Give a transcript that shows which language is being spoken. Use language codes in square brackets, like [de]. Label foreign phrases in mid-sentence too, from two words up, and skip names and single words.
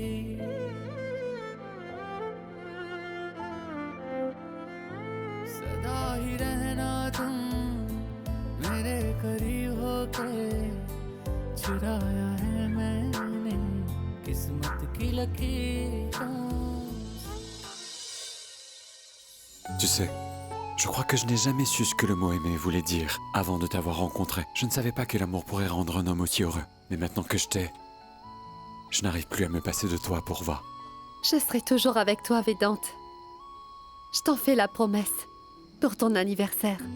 [hi] सदा ही रहना तुम मेरे करीब होके चुराया है मैंने किस्मत की लकीरों [fr] Tu sais, je crois que je n'ai jamais su ce que le mot aimer voulait dire avant de t'avoir rencontré. Je ne savais pas que l'amour pourrait rendre un homme aussi heureux. Mais maintenant que je t'ai, je n'arrive plus à me passer de toi, Pourva. Je serai toujours avec toi, Vedante. Je t'en fais la promesse pour ton anniversaire.